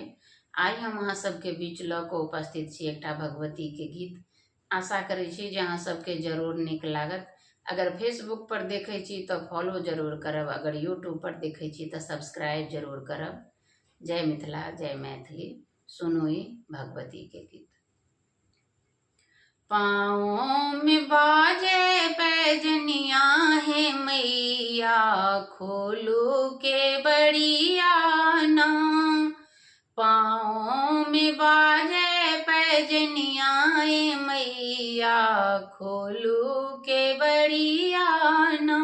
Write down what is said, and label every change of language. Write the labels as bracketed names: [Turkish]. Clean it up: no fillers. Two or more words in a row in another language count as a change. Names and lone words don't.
[Maithili] आइ हम अहाँ सबके बीच लऽ कऽ उपस्थित छी एकटा भगवती के गीत। आशा करै छी जे अहाँ सबके जरूर नीक लागत। अगर फेसबुक पर देखै छी तऽ फॉलो जरूर करब, अगर यूट्यूब पर देखै छी तऽ सब्सक्राइब जरूर करब। जय मिथिला, जय मैथिली। सुनू ई भगवती के गीत। पाँव में बाजे पैजनिया है मैया, खोलू के बड़िया ना। पाँव में बाजे पैजनिया है मैया, खोलू के बड़िया ना।